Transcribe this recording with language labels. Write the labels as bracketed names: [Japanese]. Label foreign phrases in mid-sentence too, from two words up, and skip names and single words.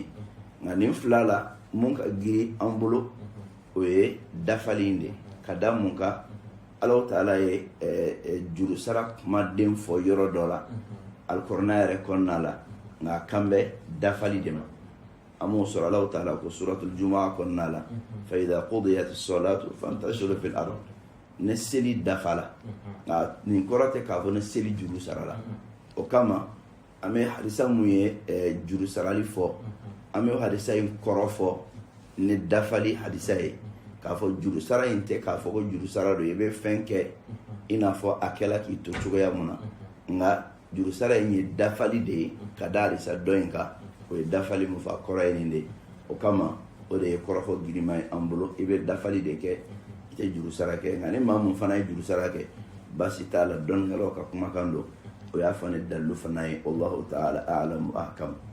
[Bambara] nka nin 2 la mun ka giri an bolo o ye dafali in de ka da mun kan Alahu Taala ye juru sara kumaden fɔ yɔrɔ dɔ la alikɔrɔna yɛrɛ kɔnɔna la nka a kan bɛ dafali de ma an m'o sɔrɔ Alahu Taala ko suratul Jumu'a kɔnɔna la [Arabic] فإذا قضيت الصلاة فانتشروا في الأرض [Bambara] ne seli dafa la nka nin kɔrɔ tɛ k'a fɔ ne seli juru sara la o kama an bɛ hadisa mun ye juru sarali fɔ an bɛ hadisa in kɔrɔ fɔ ni dafali hadisa ye k'a fɔ juru sara in tɛ k'a fɔ ko juru sara don i bɛ fɛn kɛ i n'a fɔ a kɛla k'i to cogoya mun na nka juru sara in ye dafali de ye ka da hadisa dɔ in kan o ye dafali mun fɔ a kɔrɔ ye nin de o kama o de ye kɔrɔfɔ girima ye an bolo i bɛ dafali de kɛ i tɛ juru sara kɛ nka ni maa mun fana ye juru sara kɛ basi t'a la dɔnnikɛlaw ka kumakan don o y'a fɔ ne dalilu fana ye [Arabic] الله تعالى أعلم [Bambara] ahkam.